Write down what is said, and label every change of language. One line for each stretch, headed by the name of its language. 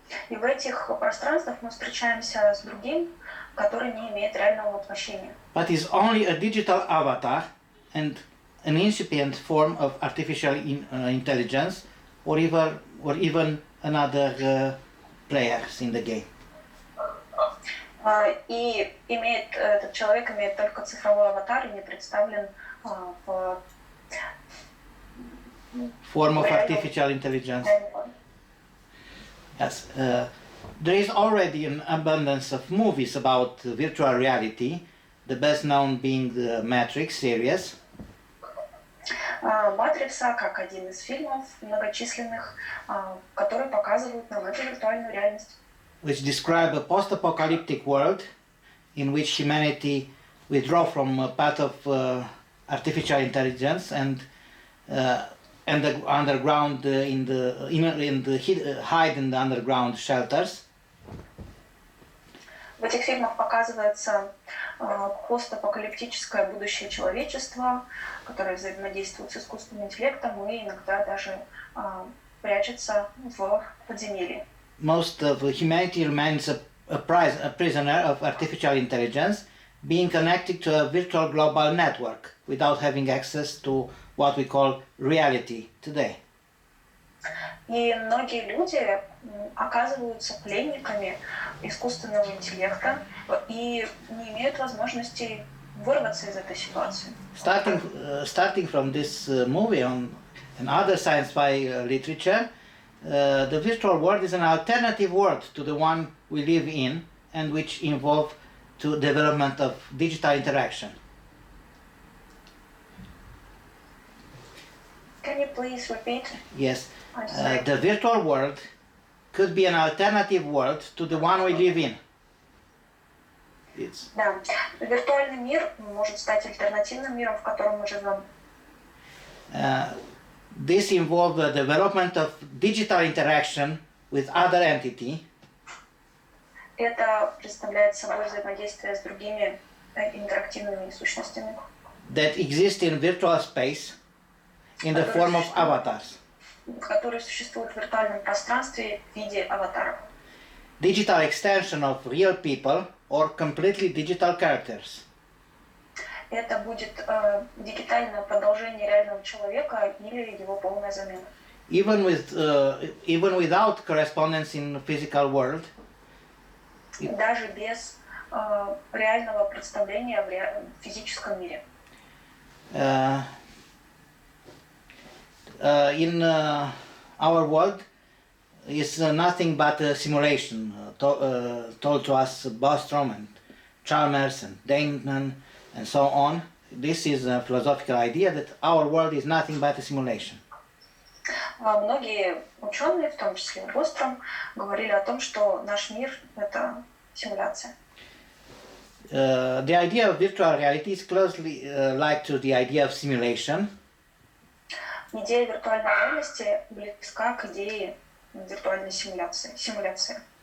Russian: И в этих пространствах мы встречаемся с другим, который не имеет реального воплощения.
English: But is only a digital avatar and an incipient form of artificial intelligence, or even another players in the game.
Russian: И этот человек имеет только цифровой аватар и не представлен в
English: form of artificial intelligence. Yes, there is already an abundance of movies about virtual reality, the best known being the Matrix series.
Russian: «Матрица» как один из фильмов многочисленных, которые показывают нам эту виртуальную реальность.
English: Which describe a post-apocalyptic world in which humanity withdraw from a path of artificial intelligence and the underground hide in the underground shelters.
Russian: В этих фильмах показывается постапокалиптическое будущее человечества, которое взаимодействует с искусственным интеллектом и иногда даже прячется в подземелье.
English: Most of humanity remains a a prisoner of artificial intelligence being connected to a virtual global network without having access to what we call reality today.
Russian: И многие люди оказываются пленниками искусственного интеллекта и не имеют возможности вырваться из этой ситуации.
English: Starting from this movie and other sci-fi literature, the virtual world is an alternative world to the one we live in and which involve to development of digital interaction. Can you please repeat? Yes, the virtual world could be an alternative world to the one we live in.
Russian: Да, виртуальный мир может стать альтернативным миром, в котором мы живем.
English: This involves the development of digital interaction with other entity.
Russian: Это представляет собой взаимодействие с другими интерактивными сущностями.
English: That exist in virtual space in the form of avatars.
Russian: Которые существуют в виртуальном пространстве в виде аватаров.
English: Digital extension of real people or completely digital characters.
Russian: Это будет дигитальное продолжение реального человека или его полная замена.
English: Even without correspondence in physical world.
Russian: Даже без реального представления в физическом мире.
English: In our world is nothing but a simulation told to us Bostrom and Chalmers and Damon and so on. This is a philosophical idea that our world is nothing but a simulation.
Russian: Многие ученые, в том числе Бостром, говорили о том, что наш мир — это симуляция.
English: The idea of virtual reality is closely like to the idea of simulation.
Russian: Идея виртуальной реальности близка к идее виртуальной симуляции.